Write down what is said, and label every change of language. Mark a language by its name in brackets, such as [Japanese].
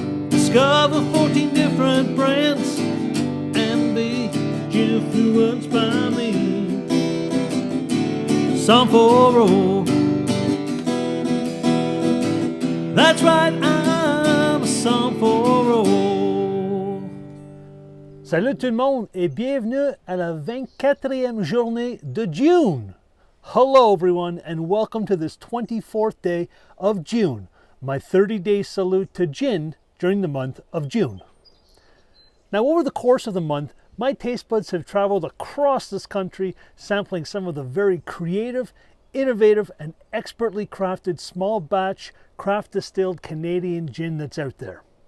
[English] Discover 14 different brands and be influenced by me. Somm4All. That's right, I'm a Somm4All. [French] Salut tout le monde et bienvenue à la 24e journée de June. [English] Hello everyone and welcome to this 24th day of June, my 30-day salute to gin during the month of June. Now over the course of the month, my taste buds have traveled across this country sampling some of the very creative, innovative and expertly crafted small batch craft distilled Canadian gin that's out there.